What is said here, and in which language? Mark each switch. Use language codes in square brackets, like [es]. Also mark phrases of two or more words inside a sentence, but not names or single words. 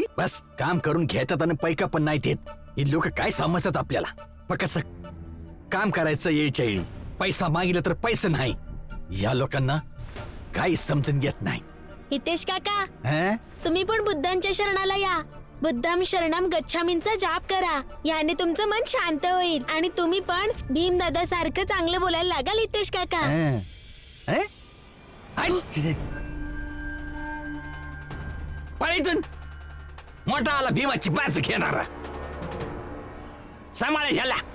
[mr] बस काम करून घेतात आणि पैका पण नाही देत. ही लोक काय समजतात आपल्याला. मग कसं काम करायचं वेळच्या वेळी, पैसा मागितला तर पैसे नाही. या लोकांना काही समजून घेत नाही. हितेश काका, हं? तुम्ही पण बुद्धांच्या शरणाला या. [pi] बुद्धम शरणम गच्छामींचा [mr] जाप करा. याने तुमचं मन शांत होईल आणि तुम्ही पण भीमदादा सारखं चांगलं बोलायला लागाल. हितेश काका, हं? हं? आई! पळीतून मोठा आला भीमाची बाजू घेणारा. सांभाळे ह्याला.